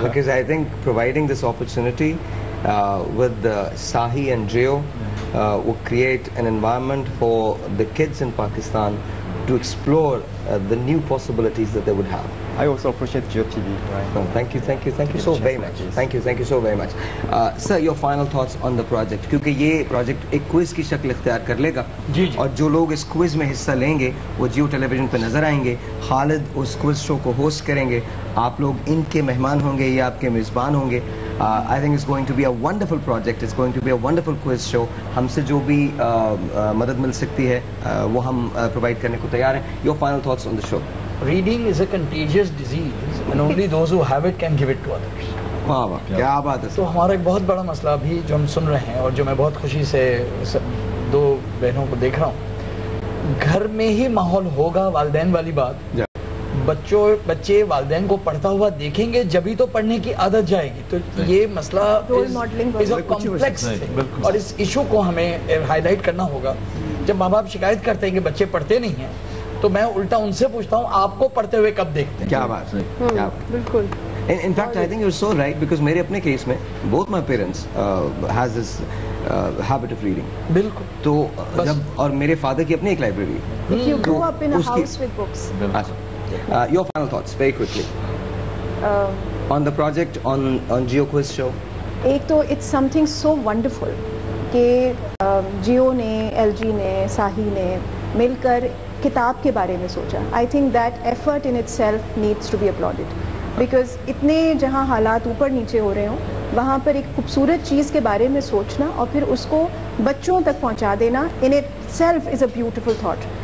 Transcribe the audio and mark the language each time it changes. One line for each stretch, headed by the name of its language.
English: Because I think providing this opportunity with Sahi and Jio will create an environment for the kids in Pakistan to explore the new possibilities that they would have. I also appreciate Jio TV. Right? Thank you so very much. Thank you so very much. Sir, your final thoughts on the project?
Urdu: کیونکہ یہ project ایک quiz کی شکل اختیار کر لے گا, اور جو لوگ اس کوئز میں حصہ لیں گے وہ جیو ٹیلی ویژن پہ نظر آئیں گے. خالد اس کوئز شو کو ہوسٹ کریں گے, آپ لوگ ان کے مہمان ہوں گے یا آپ کے میزبان ہوں گے.
English: I think it's going to be a wonderful project. It's going to be a wonderful quiz show.
Urdu: ہم سے جو بھی مدد مل سکتی ہے وہ ہم پرووائڈ کرنے کو تیار ہیں.
English: Your final thoughts on the show? Reading is a contagious disease and only those who have it can give it to others.
Urdu: واہ واہ, کیا بات ہے. تو ہمارا ایک بہت بڑا مسئلہ ابھی جو ہم سن رہے ہیں, اور جو میں بہت خوشی سے دو بہنوں کو دیکھ رہا ہوں, گھر میں ہی ماحول ہوگا والدین والی بات. بچے والدین کو پڑھتا ہوا دیکھیں گے جبھی تو پڑھنے کی عادت جائے گی. تو یہ مسئلہ کمپلیکس ہے, اور اس ایشو کو ہمیں ہائی لائٹ کرنا ہوگا. جب ماں باپ شکایت کرتے ہیں کہ بچے پڑھتے نہیں ہیں, تو تو میں الٹا ان سے پوچھتا ہوں آپ کو پڑھتے ہوئے کب دیکھتے ہیں. کیا بات ہے, کیا بات. بالکل.
English: In fact, I think you're so right because
Urdu: میرے اپنے کیس میں
English: both my parents has this habit of reading.
Urdu: بالکل. تو جب اور میرے فادر کی اپنی ایک لائبریری ہے.
English: You grew up in a house with books. Your final thoughts very quickly on the project, on Geo Quiz show.
Urdu: ایک تو
English: it's something so wonderful
Urdu: کہ جیو نے, ایل جی نے, ساہی نے مل کر کتاب کے بارے میں سوچا.
English: I think that effort in itself needs to be applauded because
Urdu: اتنے جہاں حالات اوپر نیچے ہو رہے ہوں وہاں پر ایک خوبصورت چیز کے بارے میں سوچنا اور پھر اس کو بچوں تک پہنچا دینا
English: In itself is a beautiful thought.